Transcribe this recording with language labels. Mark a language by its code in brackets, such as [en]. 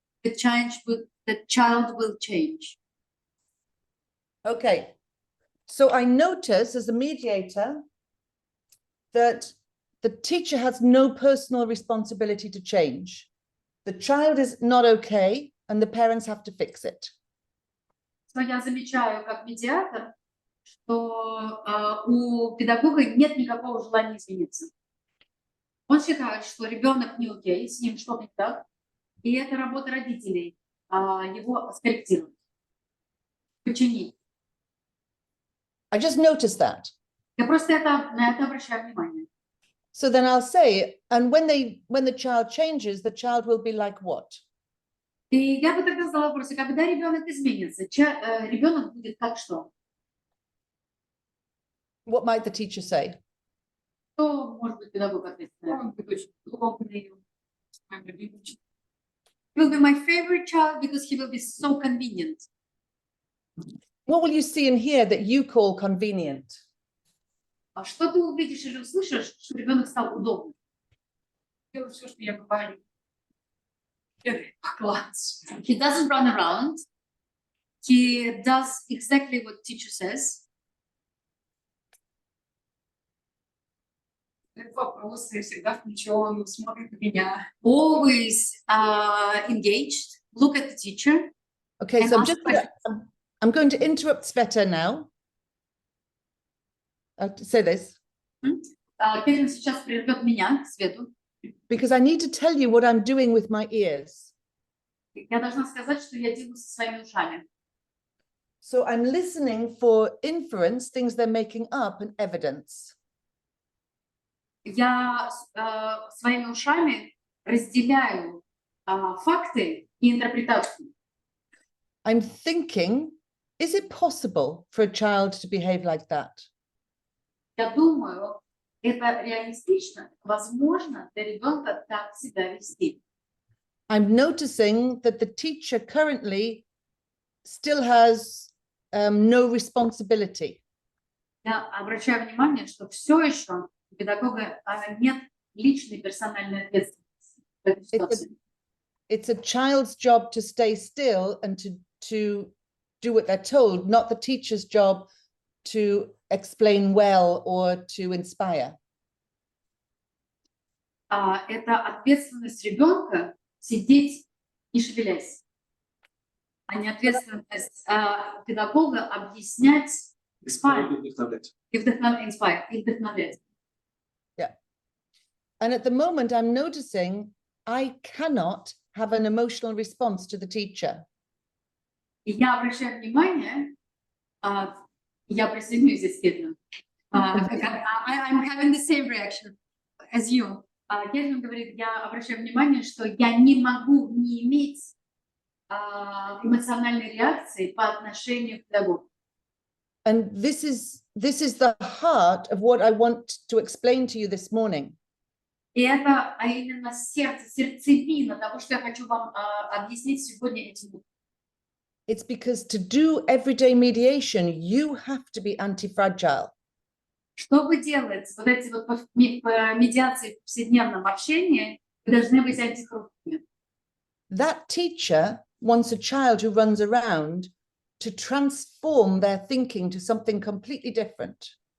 [en] The child will change. Okay. So I notice as a mediator that the teacher has no personal responsibility to change. The child is not okay and the parents have to fix it. [ru] So я замечаю как медиатор, что у педагога нет никакого желания измениться. Он считает, что ребенок не окей, с ним что-то не так, и это работа родителей его скорректировать, починить. [en] I just noticed that. [ru] Я просто на это обращаю внимание. [en] So then I'll say, and when the child changes, the child will be like what? [ru] И я бы тогда задала вопрос, когда ребенок изменится, ребенок будет как что? [en] What might the teacher say? [ru] Что может быть педагог ответит на это? Он будет очень удобный, моим любимым. [en] He will be my favorite child because he will be so convenient. What will you see and hear that you call convenient? [ru] А что ты увидишь или услышишь, что ребенок стал удобным? Делаю все, что я говорю. Класс. [en] He doesn't run around. He does exactly what teacher says. [ru] Вопросы всегда включен, смотрит на меня. [en] Always engaged. Look at the teacher. Okay, And so ask questions. I'm going to interrupt Sveta now. To say this. [ru] Кэтрин сейчас прервет меня к Свету. [en] Because I need to tell you what I'm doing with my ears. [ru] Я должна сказать, что я делаю со своими ушами. [en] So I'm listening for inference, things they're making up, and evidence. [ru] Я своими ушами разделяю факты и интерпретацию. [en] I'm thinking, is it possible for a child to behave like that? [ru] Я думаю, это реалистично, возможно для ребенка так себя вести. [en] I'm noticing that the teacher currently still has no responsibility. [ru] Я обращаю внимание, что все еще у педагога нет личной персональной ответственности в этой ситуации. [en] It's a child's job to stay still and to do what they're told, not the teacher's job to explain well or to inspire. [ru] Это ответственность ребенка сидеть не шевелясь, а не ответственность педагога объяснять, и вдохновлять. [en] Yeah. And at the moment, I'm noticing I cannot have an emotional response to the teacher. [ru] И я обращаю внимание, я присоединюсь здесь, Кэтрин. [en] I'm having the same reaction as you. [ru] Кэтрин говорит, я обращаю внимание, что я не могу не иметь эмоциональной реакции по отношению к педагогу. [en] And this is the heart of what I want to explain to you this morning. [ru] И это именно сердцевина того, что я хочу вам объяснить сегодня этим утром. [en] It's because to do everyday mediation, you have to be anti-fragile. [ru] Чтобы делать вот эти вот медиации в повседневном общении, вы должны быть антихрупкими. [en] That teacher wants a child who runs around to transform their thinking to something completely different.